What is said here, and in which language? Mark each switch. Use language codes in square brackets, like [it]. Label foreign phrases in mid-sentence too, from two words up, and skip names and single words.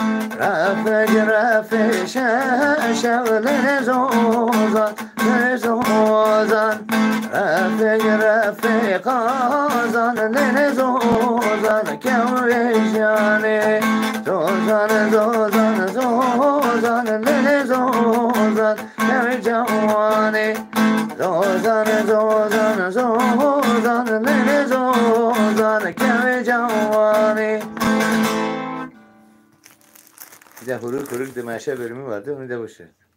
[ku] Rafik şeşev lele zozan lele zozan Rafik kazan lele zozan Keve cani Zozan zozan zozan lele zozan Keve cavani Zozan zozan zozan lele zozan Keve cavani. [tr] Bir de huruk huruk demeşe bölümü vardı, onu da boş ver.